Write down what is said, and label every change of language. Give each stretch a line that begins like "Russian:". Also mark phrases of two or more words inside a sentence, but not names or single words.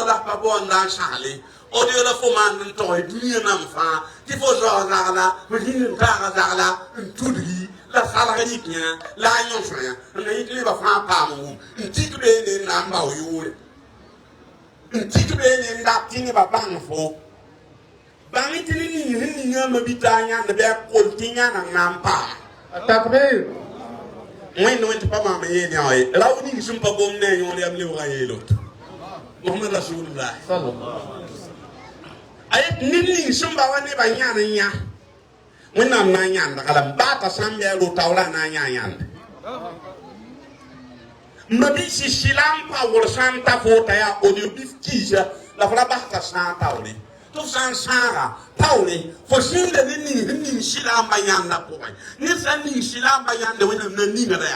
Mossi: la pa baoonda n sagle audio la fo maan n togs dũniyã nam fãa tɩ fo zao zagla f rĩnd n taaga zagla n tudgi la salga yik yã la a yõsã yã n na yik nebã fãa paam wʋm n tik beene n na n bao yʋʋre n tik beene n dat tɩ nebã bãng fo bãng tɩ ne ning sẽn ningã mabita a yãnd bɩ a kol tɩ yãna n na n paama
Arabic: التكبير
Mossi: wẽnd wẽn tɩ pa maam yeel yã ye rao ning sẽn pa gom ne a yõor yam lebga yeelo
Arabic: محمد رسول الله صلى الله عليه وسلم
Mossi: ayet ned ning sẽn ba wa nebã yãn n yã wẽnnaam na n yãndga la baata sã n bɩ a ro-taoolã na n yã yãnde mabisi silam pa wʋr sã n ta fo t'a yaa audio bɩ f kiisa la f ra basga sã n taoore tɩ f sã n sãaga taoore fo sĩnda ne ning sẽn ning silamba yãnda pʋgẽ ned sã n ning silamba yãnda wẽnnaam na ningda yaa